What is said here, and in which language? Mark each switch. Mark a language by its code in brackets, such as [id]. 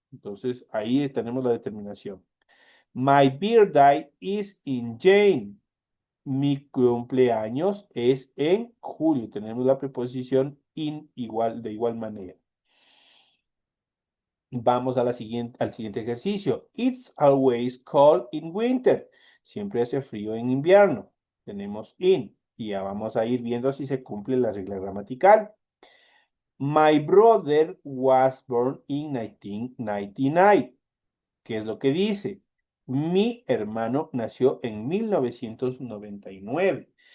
[es] Entonces ahí tenemos la determinación. My birthday is in June. Mi cumpleaños es en julio. Tenemos la preposición in igual, de igual manera. Vamos a al siguiente ejercicio. [en] It's always cold in winter. [es] Siempre hace frío en invierno. Tenemos in. Y ya vamos a ir viendo si se cumple la regla gramatical. [en] My brother was born in 1999. [es] ¿Qué es lo que dice? Mi hermano nació en 1999.